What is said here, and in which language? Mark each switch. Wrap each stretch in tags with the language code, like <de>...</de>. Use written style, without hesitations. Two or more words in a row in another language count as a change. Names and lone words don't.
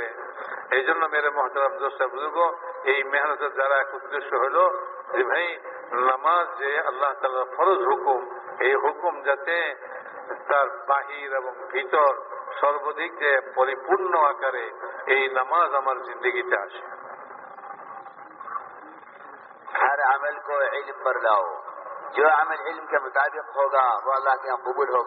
<bn>এই জন্য</bn> <ur>میرے محترم دوست بزرگ,</ur> <bn>এই মেহনতের দ্বারা এক উদ্দেশ্য হলো যে ভাই নামাজ যে আল্লাহ তাআলার ফরজ হুকুম, এই হুকুম যাতে তার বাহির এবং ভিতর সর্বদিক যে পরিপূর্ণ আকারে এই নামাজ আমার জিন্দগিতে আসে।</bn> <ur>ہر عمل کو علم پر لاؤ، جو عمل علم کے مطابق ہوگا وہ اللہ کے یہاں قبول ہوگا۔</ur>